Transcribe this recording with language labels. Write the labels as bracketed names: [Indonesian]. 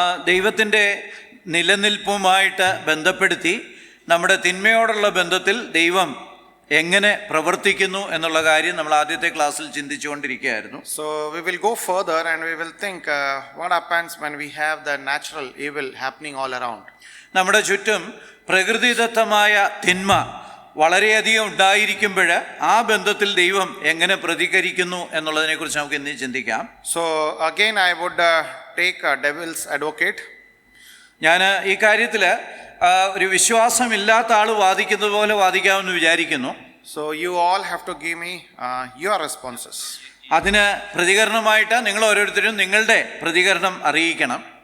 [Malayalam] ദൈവത്തിൻ്റെ നിലനിൽപ്പുമായിട്ട് ബന്ധപ്പെടുത്തി നമ്മുടെ തിന്മയോടുള്ള ബന്ധത്തിൽ ദൈവം എങ്ങനെ പ്രവർത്തിക്കുന്നു എന്നുള്ള കാര്യം നമ്മൾ ആദ്യത്തെ ക്ലാസ്സിൽ ചിന്തിച്ചുകൊണ്ടിരിക്കുകയായിരുന്നു. [English] So we will go further and we will think what happens when we have the natural evil happening all around. [Malayalam] നമ്മുടെ ചുറ്റും പ്രകൃതിദത്തമായ തിന്മ വളരെയധികം ഉണ്ടായിരിക്കുമ്പോൾ ആ ബന്ധത്തിൽ ദൈവം എങ്ങനെ പ്രതികരിക്കുന്നു എന്നുള്ളതിനെക്കുറിച്ച് നമുക്ക് ഇന്ന് ചിന്തിക്കാം. [English] So again I would take a devil's advocate. [Malayalam] ഞാൻ ഈ കാര്യത്തിൽ ഒരു വിശ്വാസമില്ലാത്ത ആൾ വാദിക്കുന്നത് പോലെ വാദിക്കാമെന്ന് വിചാരിക്കുന്നു. [English] So you all have to give me your responses. [Malayalam] അതിന് പ്രതികരണമായിട്ട് നിങ്ങൾ ഓരോരുത്തരും നിങ്ങളുടെ പ്രതികരണം അറിയിക്കണം.